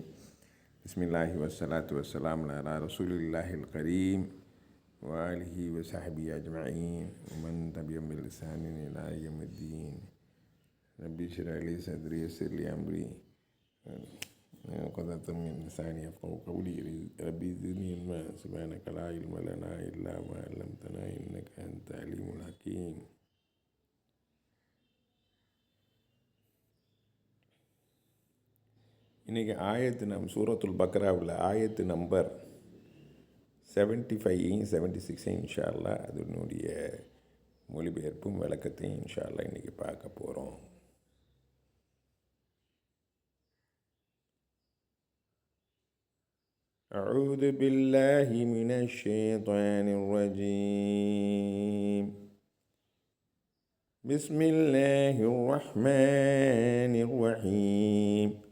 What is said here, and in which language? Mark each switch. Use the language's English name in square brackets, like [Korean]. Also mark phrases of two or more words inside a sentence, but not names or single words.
[Arabic] بسم الله والصلاة والسلام على رسول الله الكريم وآله وصحبه أجمعين ومن تبعهم بإحسان إلى يوم الدين. ربي اشرح لي صدري ويسر لي أمري وقدرة من لساني يفقهوا قولي. ربي زدني علما سبحانك لا علم لنا إلا ما علمتنا إنك أنت العليم الحكيم. [Tamil] இன்றைக்கி ஆயத்து சூரத்துல் பக்ராவில் ஆயத்து நம்பர் 75 76 [Arabic] إن شاء الله [Tamil] அதனுடைய மொழிபெயர்ப்பும் விளக்கத்தையும் [Arabic] إن شاء الله [Tamil] இன்றைக்கி பார்க்க போகிறோம். [Arabic] أعوذ بالله من الشيطان الرجيم. بسم الله الرحمن الرحيم.